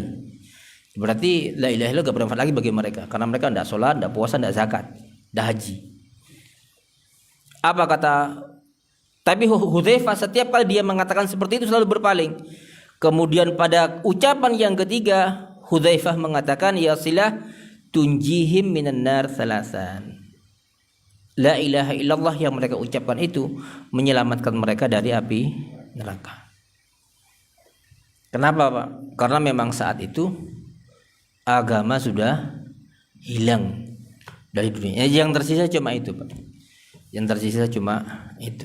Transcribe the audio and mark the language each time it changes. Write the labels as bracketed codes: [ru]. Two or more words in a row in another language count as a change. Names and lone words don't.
[id] Berarti [ar] لا إله إلا الله [id] gak bermanfaat lagi bagi mereka, karena mereka tidak sholat, tidak puasa, tidak zakat, tidak haji. Apa kata? Tapi Hudzaifah setiap kali dia mengatakan seperti itu selalu berpaling. Kemudian pada ucapan yang ketiga, Hudzaifah mengatakan, ya Silah, [ar] تنجيهم من النار ثلاثا. لا إله إلا الله [id] yang mereka ucapkan itu menyelamatkan mereka dari api neraka. Kenapa, Pak? Karena memang saat itu agama sudah hilang dari dunia. Yang tersisa cuma itu, Pak. Yang tersisa cuma itu.